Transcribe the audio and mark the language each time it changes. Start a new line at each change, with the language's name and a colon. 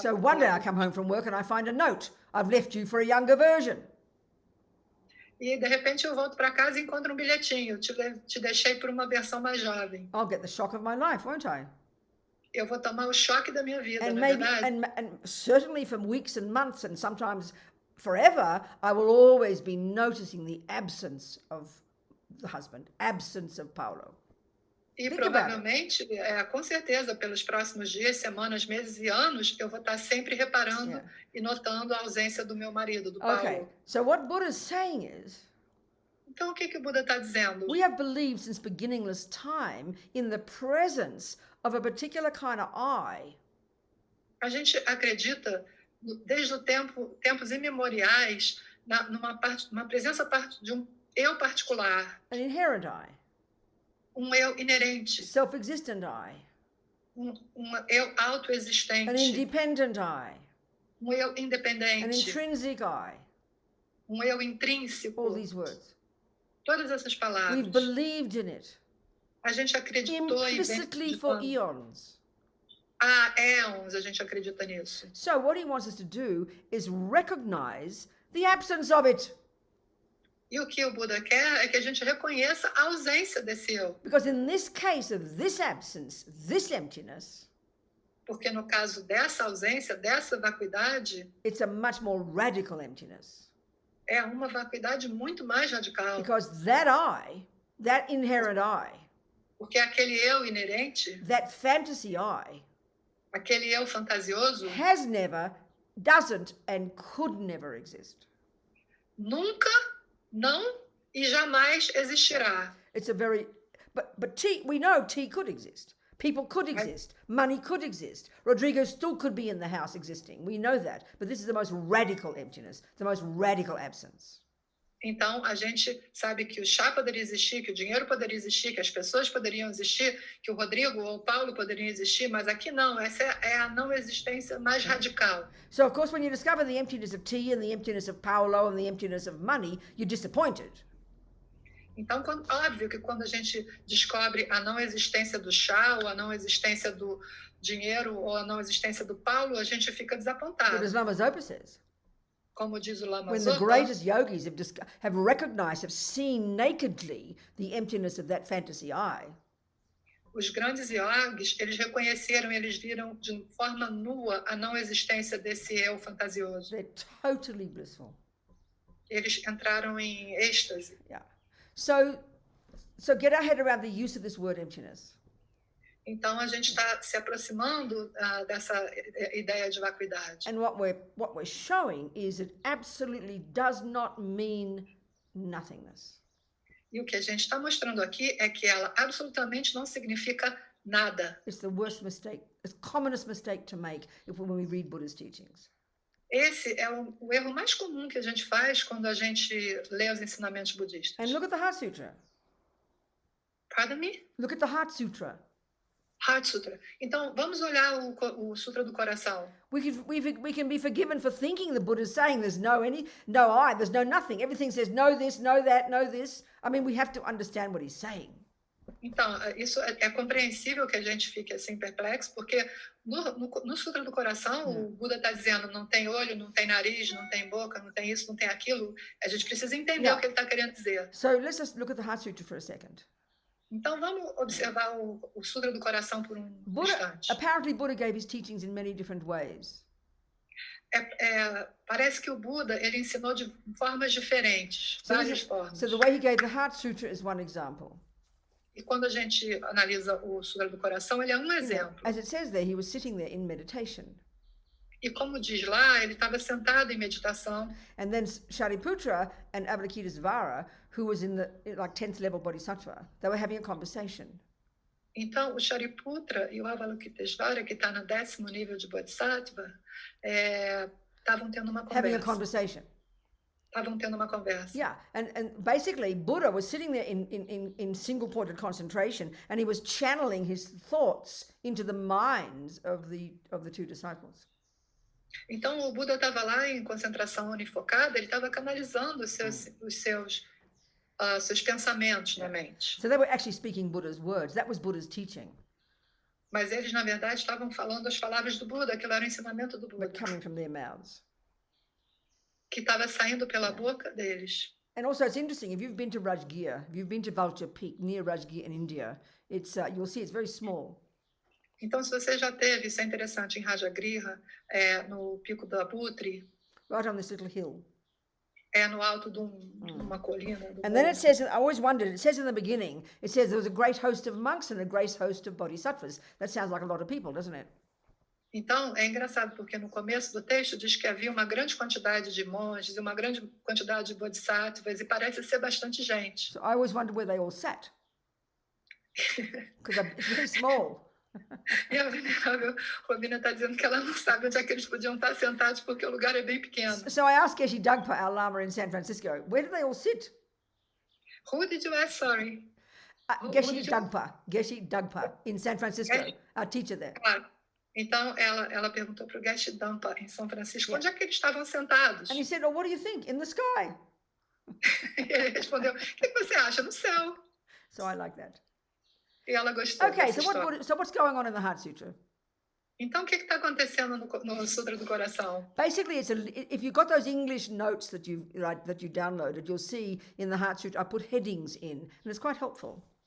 English: So one day I come home from work and I find a note. I've left you for a younger version.
Portuguese: E de repente eu volto para casa e encontro um bilhetinho. Te deixei por uma versão mais jovem.
English: I'll get the shock of my life, won't I?
Portuguese: Eu vou tomar o choque da minha vida,
English: And
Portuguese: na
English: maybe,
Portuguese: verdade.
English: and certainly for weeks and months and sometimes forever, I will always be noticing the absence of the husband, absence of Paolo.
Portuguese: E provavelmente, com certeza, pelos próximos dias, semanas, meses e anos, eu vou estar sempre reparando e notando a ausência do meu marido, do Paulo.
English: Okay, so what Buddha's saying is,
Portuguese: então, o que o Buda está dizendo?
English: we have believed since beginningless time in the presence of a particular kind of I.
Portuguese: A gente acredita, desde tempos imemoriais, numa presença de um eu particular.
English: An inherent I.
Portuguese: Um eu inerente.
English: Self-existent I.
Portuguese: Um eu autoexistente.
English: An independent I.
Portuguese: Um eu independente.
English: An intrinsic I.
Portuguese: Um eu intrínseco.
English: All these words.
Portuguese: Todas essas palavras.
English: We've believed in it.
Portuguese: A gente acreditou
English: implicitly for eons.
Portuguese: Há éons a gente acredita nisso.
English: So what he wants us to do is recognize the absence of it.
Portuguese: E o que o Buda quer é que a gente reconheça a ausência desse eu.
English: Because in this case of this absence, this emptiness,
Portuguese: porque no caso dessa ausência, dessa vacuidade,
English: it's a much more radical emptiness.
Portuguese: É uma vacuidade muito mais radical.
English: Because that I, that inherent I,
Portuguese: porque aquele eu inerente,
English: that fantasy I,
Portuguese: aquele eu fantasioso,
English: has never, doesn't and could never exist.
Portuguese: Nunca, não e jamais existirá.
English: It's a very, but tea, we know tea could exist. People could exist. Money could exist. Rodrigo still could be in the house existing. We know that. But this is the most radical emptiness, the most radical absence.
Portuguese: Então, a gente sabe que o chá poderia existir, que o dinheiro poderia existir, que as pessoas poderiam existir, que o Rodrigo ou o Paulo poderiam existir, mas aqui não, essa é a não existência mais radical.
English: So, of course, when you discover the emptiness of tea and the emptiness of Paolo and the emptiness of money, you're disappointed.
Portuguese: Então, óbvio que quando a gente descobre a não existência do chá, ou a não existência do dinheiro, ou a não existência do Paulo, a gente fica
English: But
Portuguese: desapontado.
English: as Lama Zopa says,
Portuguese: Como diz o Lama
English: when the
Portuguese: Zopa,
English: greatest yogis have recognized, have seen nakedly the emptiness of that fantasy eye,
Portuguese: os grandes yogis, eles reconheceram, eles viram de forma nua a não existência desse eu fantasioso.
English: they're totally blissful.
Portuguese: Eles entraram em êxtase.
English: Yeah. So get our head around the use of this word emptiness.
Portuguese: Então, a gente está se aproximando dessa ideia de vacuidade.
English: And what we're showing is it absolutely does not mean nothingness.
Portuguese: E o que a gente está mostrando aqui é que ela absolutamente não significa nada.
English: It's the worst mistake, the commonest mistake to make when we read Buddha's teachings.
Portuguese: Esse é o erro mais comum que a gente faz quando a gente lê os ensinamentos budistas.
English: And look at the Heart Sutra. Pardon me? Look at the Heart Sutra. Heart Sutra.
Portuguese: Então, vamos olhar o Sutra do Coração.
English: We can be forgiven for thinking the Buddha's saying there's no I, there's no nothing. Everything says no this, no that, no this. I mean, we have to understand what he's saying.
Portuguese: Então, isso é compreensível que a gente fique assim perplexo, porque no Sutra do Coração, o Buda está dizendo não tem olho, não tem nariz, não tem boca, não tem isso, não tem aquilo. A gente precisa entender o que ele está querendo dizer.
English: So let's just look at the Heart Sutra for a second.
Portuguese: Então, vamos observar o Sutra do Coração por instante.
English: Apparently, Buddha gave his teachings in many different ways.
Portuguese: Parece que o Buda ele ensinou de formas diferentes, várias formas.
English: So the way he gave the Heart Sutra is one example.
Portuguese: E quando a gente analisa o Sutra do Coração, ele é um exemplo.
English: As it says there, he was sitting there in meditation.
Portuguese: E como diz lá, ele estava sentado em meditação.
English: And then Shariputra and Avalokitesvara, who was in the 10th level bodhisattva, they were having a conversation.
Portuguese: Então, o Shariputra e o Avalokitesvara, que está no 10º nível de bodhisattva, estavam tendo uma
English: Having a
Portuguese: conversa.
English: conversation.
Portuguese: Estavam tendo uma conversa.
English: Yeah, and basically Buddha was sitting there in single-pointed concentration, and he was channeling his thoughts into the minds of the two disciples.
Portuguese: Então, o Buda estava lá em concentração unifocada, ele estava canalizando os seus pensamentos na mente.
English: So they were actually speaking Buddha's words. That was Buddha's teaching.
Portuguese: Mas eles, na verdade, estavam falando as palavras do Buda, aquilo era o ensinamento do Buda,
English: But coming from their mouths.
Portuguese: que estava saindo pela boca deles.
English: And also, it's interesting, if you've been to Rajgir, if you've been to Vulture Peak, near Rajgir in India, you'll see it's very small.
Portuguese: Então, se você já teve, isso é interessante, em Rajagriha, no Pico da Abutre,
English: Right on this little hill.
Portuguese: no alto de uma colina.
English: And then it says, I always wondered, it says in the beginning, it says there was a great host of monks and a great host of bodhisattvas. That sounds like a lot of people, doesn't it?
Portuguese: Então, é engraçado, porque no começo do texto diz que havia uma grande quantidade de monges e uma grande quantidade de bodhisattvas, e parece ser bastante gente.
English: So I always wondered where they all sat. Because it's very small.
Portuguese: E a Venerável Robina está dizendo que ela não sabe onde é que eles podiam estar sentados, porque o lugar é bem pequeno.
English: So I asked Geshe Dagpa, our Lama in San Francisco, where do they all sit? Who did you ask, sorry? Geshe Dagpa in San Francisco, our teacher there.
Portuguese: Claro. Então, ela perguntou para o Geshe Dampa, em São Francisco, onde é que eles estavam sentados?
English: And he said, oh, what do you think? In the sky.
Portuguese: E ele respondeu, o que você acha? No céu.
English: So I like that.
Portuguese: E ela gostou
English: Okay,
Portuguese: dessa história.
English: so what's going on in the Heart Sutra?
Portuguese: Então, o que está acontecendo no Sutra do Coração?
English: Basically, if you've got those English notes that you downloaded, you'll see in the Heart Sutra, I put headings in, and it's quite helpful.